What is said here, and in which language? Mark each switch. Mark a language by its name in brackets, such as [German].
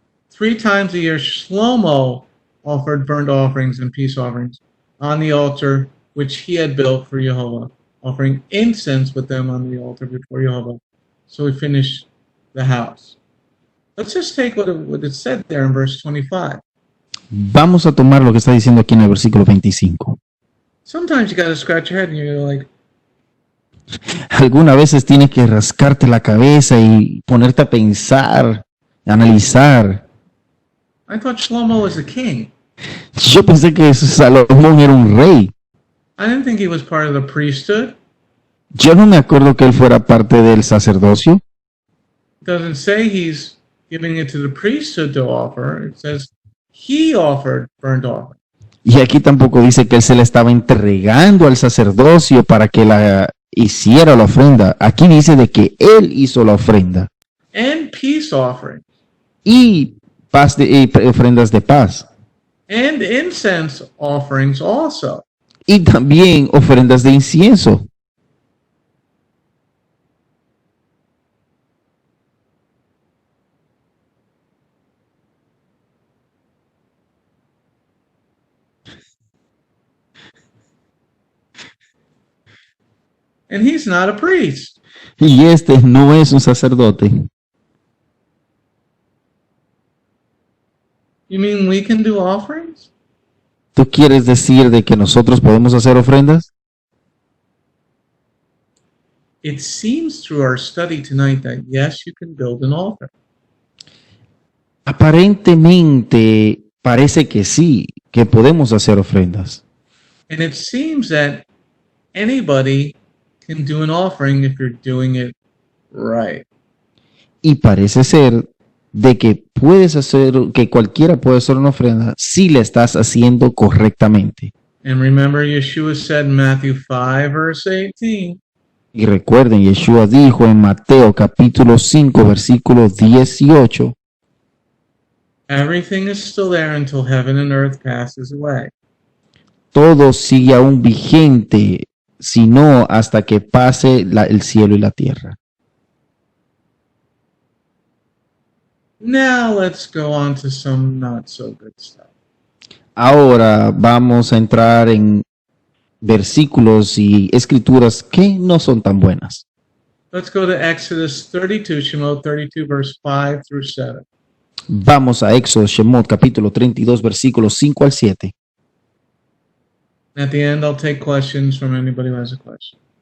[English] 3 times a year, Shlomo offered burnt offerings and peace offerings on the altar which he had built for Jehovah, offering incense with them on the altar before Jehovah. So he finished the house. Let's just take what it said there in verse 25. [Spanish] Vamos a tomar lo que está diciendo aquí en el versículo 25. [English] Sometimes you got to scratch your head and you're like, [Spanish] Algunas veces tienes que rascarte la cabeza y ponerte a pensar, analizar. [English] I thought Shlomo was a king. [Spanish] Yo pensé que Salomón era un rey. [English] I didn't think he was part of the priesthood. [Spanish] Yo no me acuerdo que él fuera parte del sacerdocio. [English] It doesn't say he's giving it to the priesthood to offer. It says he offered burnt offerings. [Spanish] Y aquí tampoco dice que él se la estaba entregando al sacerdocio para que la hiciera la ofrenda. Aquí dice de que él hizo la ofrenda. [English] And peace offerings. [Spanish] Y ofrendas de paz. [English] And incense offerings also. [Spanish] Y también ofrendas de incienso. [English] And he's not a priest. [Spanish] Y este no es un sacerdote. [English] You mean we can do offerings? [Spanish] ¿Tú quieres decir de que nosotros podemos hacer ofrendas? [English] It seems through our study tonight that yes, you can build an altar. [Spanish] Aparentemente parece que sí, que podemos hacer ofrendas. [English] And it seems that anybody can do an offering if you're doing it right. [Spanish] Y parece ser de que puedes hacer, que cualquiera puede hacer una ofrenda si la estás haciendo correctamente. [English] And remember, Yeshua said in Matthew 5, verse 18, [Spanish] Y recuerden, Yeshua dijo en Mateo capítulo 5, versículo 18, [English] everything is still there until heaven and earth passes away. [Spanish] todo sigue aún vigente, sino hasta que pase el cielo y la tierra. [English] Now let's go on to some not so good stuff. [Spanish] Ahora vamos a entrar en versículos y escrituras que no son tan buenas. [English] Let's go to Exodus 32, Shemot 32, verse 5 through 7. [Spanish] Vamos a Éxodo, Shemot, capítulo 32, versículos 5 al 7. [English] At the end, I'll take questions from anybody who has a question.